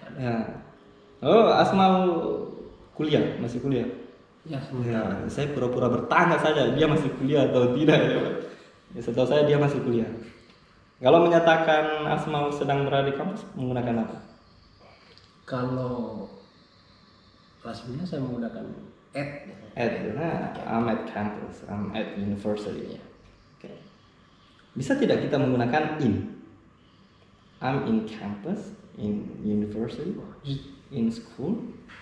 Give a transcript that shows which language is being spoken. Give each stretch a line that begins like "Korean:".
Indonesian: Ya. Asmal masih kuliah. Ya, sebentar. Saya pura-pura bertanya saja dia masih kuliah atau tidak ya. Setahu saya dia masih kuliah. Kalau menyatakan Asmal sedang berada di kampus menggunakan apa? Kalau resminya saya menggunakan
English: I'm at campus, I'm at university.
Indonesian: Oke. Bisa tidak kita menggunakan in?
English: I'm in campus, in university, in school.